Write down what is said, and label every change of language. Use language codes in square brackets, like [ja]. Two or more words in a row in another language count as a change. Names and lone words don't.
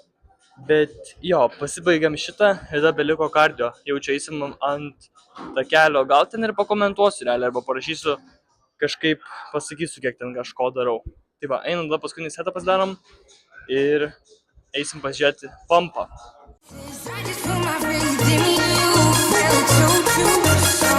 [lt] Bet jo, pasibaigiam šitą ir tada beliko kardio. Jau čia eisim ant takelio, gal ten ir pakomentuosiu realiai, arba parašysiu kažkaip, pasakysiu, kiek ten kažko darau. Tai va, einam tada paskutinį setą pasidarom ir eisim pažiūrėti Pampą. [en] I just put my faith in you, feel it so true, so